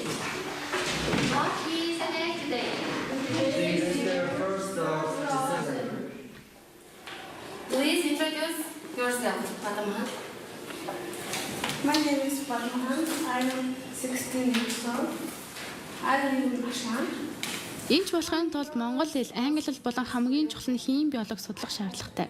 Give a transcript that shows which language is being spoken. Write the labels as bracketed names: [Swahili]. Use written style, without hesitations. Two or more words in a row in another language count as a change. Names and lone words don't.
[English] What is the next day? This is the 1st of December. Please introduce yourself, Padma. My name is Padma. I'm 16 years old. I live in Ashan. [Mongolian] Энд болохын тулд монгол хэл, англи хэл болон хамгийн чухал нь химийн биологи судлах шаардлагатай.